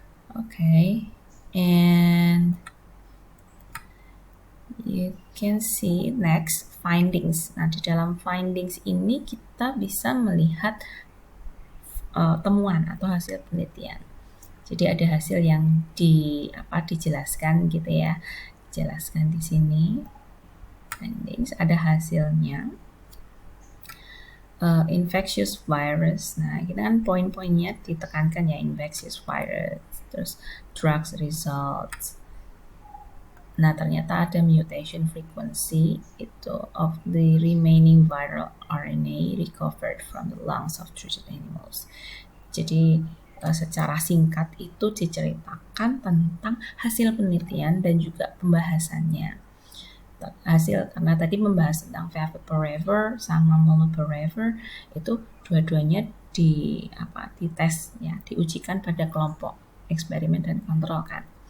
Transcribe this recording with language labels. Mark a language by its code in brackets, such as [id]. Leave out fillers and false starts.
[en] Okay, and you can see next findings. [id] Nah, di dalam findings ini kita bisa melihat temuan atau hasil penelitian. Jadi ada hasil yang dijelaskan gitu ya. Dijelaskan di sini. Findings ada hasilnya. Infectious virus. Nah, kita kan poin-poinnya ditekankan ya, infectious virus, terus drugs results. Nah, ternyata ada [en] mutation frequency itu of the remaining viral RNA recovered from the lungs of treated animals. [id] Jadi secara singkat itu diceritakan tentang hasil penelitian dan juga pembahasannya. Hasil, karena tadi membahas tentang favipiravir sama molnupiravir, itu dua-duanya dites ya, diujikan pada kelompok eksperimen dan kontrol kan.